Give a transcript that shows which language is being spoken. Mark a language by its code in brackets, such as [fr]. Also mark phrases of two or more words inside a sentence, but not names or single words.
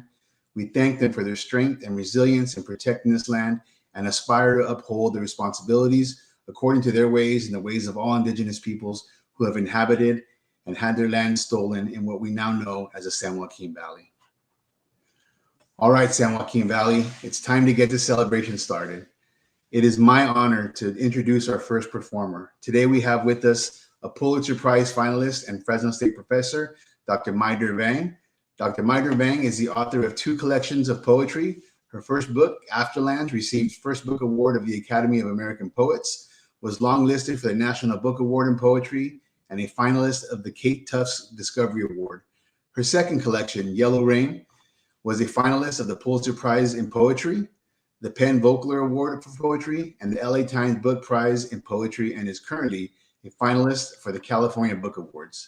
[en] We thank them for their strength and resilience in protecting this land and aspire to uphold the responsibilities according to their ways and the ways of all indigenous peoples who have inhabited and had their land stolen in what we now know as the San Joaquin Valley. All right, San Joaquin Valley, it's time to get the celebration started. It is my honor to introduce our first performer. Today we have with us a Pulitzer Prize finalist and Fresno State professor, Dr. Mai-Der Vang. Dr. Mai-Der Vang is the author of 2 collections of poetry. Her first book, Afterlands, received First Book Award of the Academy of American Poets, was longlisted for the National Book Award in Poetry, and a finalist of the Kate Tufts Discovery Award. Her second collection, Yellow Rain, was a finalist of the Pulitzer Prize in Poetry, the Penn Vogler Award for Poetry, and the LA Times Book Prize in Poetry, and is currently a finalist for the California Book Awards.